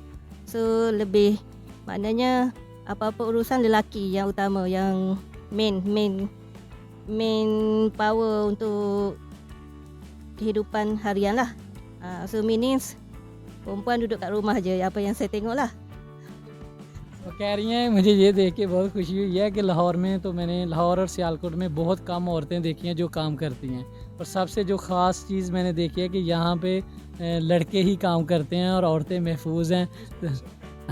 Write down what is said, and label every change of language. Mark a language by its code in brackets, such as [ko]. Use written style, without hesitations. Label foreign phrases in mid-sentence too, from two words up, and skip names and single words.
[ms] So lebih maknanya apa-apa urusan lelaki yang utama, yang [en] main power [ms] untuk kehidupan harian lah. [en] So meanings [ms] perempuan duduk kat rumah je, apa yang saya tengok lah. [ur] وہ کہہ رہی ہیں مجھے یہ دیکھ کے بہت خوشی ہوئی ہے کہ لاہور میں تو میں نے لاہور اور سیالکوٹ میں بہت کم عورتیں دیکھی ہیں جو کام کرتی ہیں، اور سب سے جو خاص چیز میں نے دیکھی ہے کہ یہاں پے لڑکے ہی کام کرتے ہیں اور عورتیں محفوظ ہیں.